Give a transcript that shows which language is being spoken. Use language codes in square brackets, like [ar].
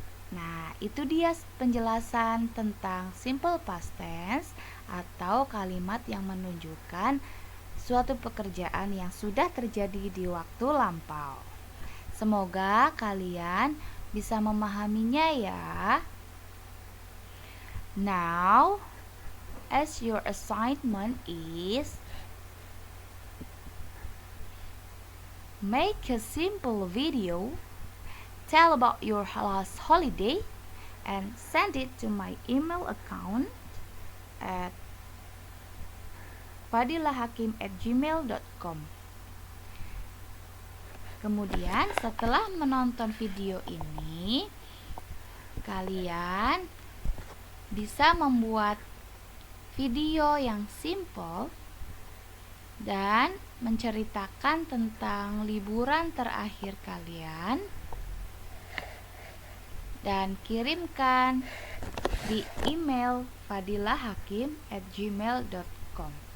[id] Nah, itu dia penjelasan tentang simple past tense atau kalimat yang menunjukkan suatu pekerjaan yang sudah terjadi di waktu lampau. Semoga kalian bisa memahaminya ya. [en] Now, as your assignment is make a simple video, tell about your last holiday, and send it to my email account at fadilahakim@gmail.com. [id] Kemudian setelah menonton video ini, kalian bisa membuat video yang simple dan menceritakan tentang liburan terakhir kalian dan kirimkan di email fadilahakim@gmail.com.